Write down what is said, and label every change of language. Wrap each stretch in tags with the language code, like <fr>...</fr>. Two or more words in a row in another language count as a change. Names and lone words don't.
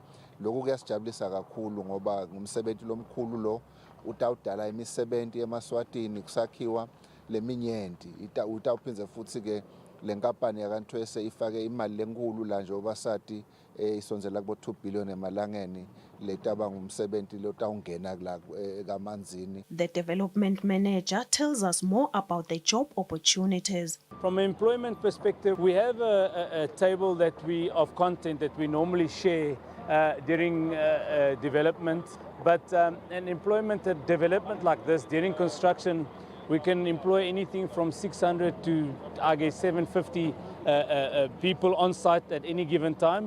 <ss>Lokhu kuyasijabulisa kakhulu ngoba ngumsebenzi lomkhulu lo utawudala imisebenzi eMaswatini kusakhiwa leminyenti utawuphindze futhi ke le nkampani yakanTwese ifake imali lenkulu la njengoba sathi isonzela kubo 2 billion emalangeni letaba ngumsebenzi lotawungena la kaManzini.</ss> <en>The development manager tells us more about the job opportunities. From an employment perspective, we have a table of content that we normally share during development, but an employment development like this during construction, we can employ anything from 600 to, I guess, 750 people on site at any given time.</en>